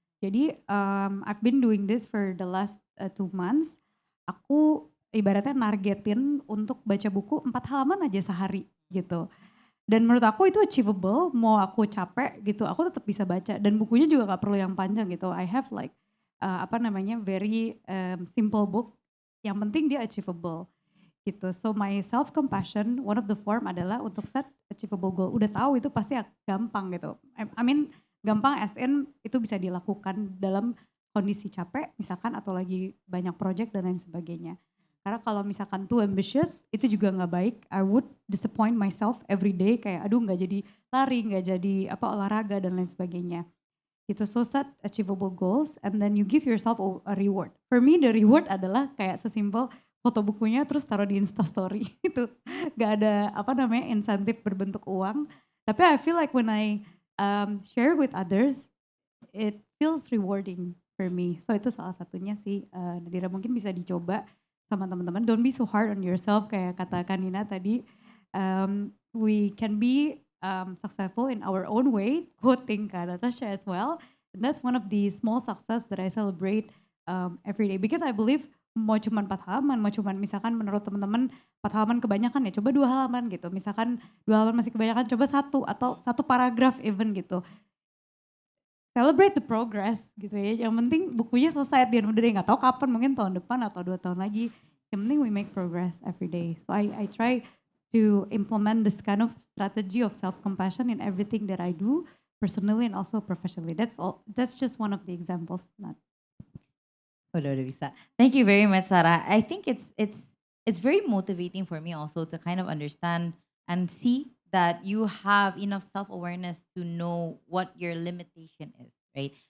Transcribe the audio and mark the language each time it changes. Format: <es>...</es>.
<id>Jadi</id> <en>I've been doing this for the last 2 months.</en> <id>Aku ibaratnya nargetin untuk baca buku 4 halaman aja sehari gitu. Dan menurut aku itu achievable, mau aku capek gitu, aku tetap bisa baca dan bukunya juga nggak perlu yang panjang gitu.</id> <en>I have like</en> <id>apa namanya</id> <en>very simple book,</en> <id>yang penting dia achievable gitu.</id> <en>So my self compassion, one of the form</en> <id>adalah untuk</id> <en>set achievable goal.</en> <id>Udah tahu itu pasti gampang gitu.</id> <en>I mean</en> <id>gampang</id> <en>as in</en> <id>itu bisa dilakukan dalam kondisi capek misalkan atau lagi banyak project dan lain sebagainya. Karena kalau misalkan</id> <en>too ambitious,</en> <id>itu juga nggak baik.</id> <en>I would disappoint myself every day,</en> <id>kayak aduh nggak jadi lari, nggak jadi apa olahraga dan lain sebagainya. Gitu,</id> <en>so set achievable goals and then you give yourself a reward. For me the reward</en> <id>adalah kayak sesimpel foto bukunya terus taruh di Instastory. Itu nggak ada apa namanya insentif berbentuk uang. Tapi</id> <en>I feel like when I share with others, it feels rewarding for me. So</en> <id>itu salah satunya sih, Nadira mungkin bisa dicoba sama teman-teman.</id> <en>Don't be so hard on yourself</en> <id>kayak kata Kanina tadi.</id> <en>We can be successful in our own way, quoting Kak Natasha as well. And that's one of the small success that I celebrate every day. Because I believe</en> <id>mau cuma 4 halaman, mau cuma misalkan menurut teman-teman 4 halaman kebanyakan ya, coba 2 halaman gitu. Misalkan 2 halaman masih kebanyakan, coba satu atau satu paragraf</id> <en>even</en> <id>gitu.</id> <en>Celebrate the progress</en> <id>gitu ya. Yang penting bukunya selesai</id> <en>at the end of the day.</en> <id>Nggak tahu kapan, mungkin tahun depan atau 2 tahun lagi. Yang penting</id> <en>we make progress every day. So I try to implement this kind of strategy of self-compassion in everything that I do, personally and also professionally. That's all. That's just one of the examples. Not.</en> <id>Udah bisa.</id> <en>Thank you very much, Sarah. I think it's very motivating for me also to kind of understand and see that you have enough self-awareness to know what your limitation is, right?</en>